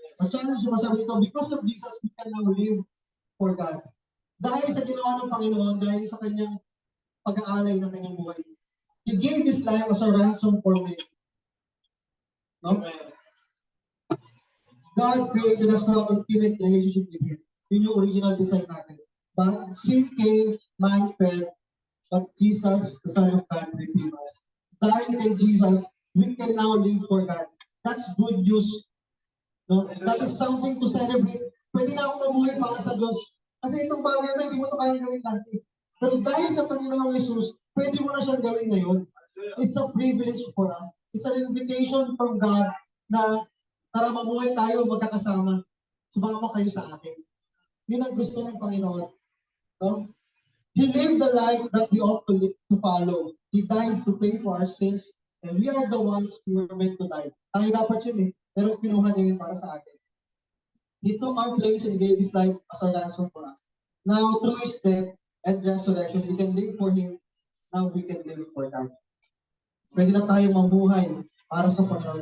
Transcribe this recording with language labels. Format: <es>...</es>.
<tl>Ang challenge yung masabi dito,</tl> <en>because of Jesus, we can now live for God.</en> <tl>Dahil sa ginawa ng Panginoon, dahil sa kanyang pag-aalay ng kanyang buhay.</tl> <en>He gave His life as a ransom for me. No? God created us to have intimate relationship with Him.</en> <tl>Yun yung original design natin.</tl> <en>But sin came, man fell, but Jesus, the Son of God, redeemed us.</en> <tl>Dahil kay Jesus,</tl> <en>we can now live for God. That's good news. No? That is something to celebrate.</en> <tl>Pwede na akong mabuhay para sa Diyos. Kasi itong bagay na hindi mo ito kayang gawin dati. Pero dahil sa Panginoong Jesus, pwede mo na siyang gawin ngayon.</tl> <en>It's a privilege for us. It's an invitation from God</en> <tl>na para mabuhay tayo magkakasama. Sumama kayo sa akin. Yun ang gusto ng Panginoon. No?</tl> <en>He lived the life that we ought to follow. He died to pay for our sins, and we are the ones who were meant to die.</en> <tl>Tayo dapat yun eh, pero pinuha niya yun para sa atin.</tl> <en>He took our place and gave His life as a ransom for us. Now, through His death and resurrection, we can live for Him. Now we can live for God.</en> <tl>Pwede na tayo mabuhay para sa Panginoon.</tl>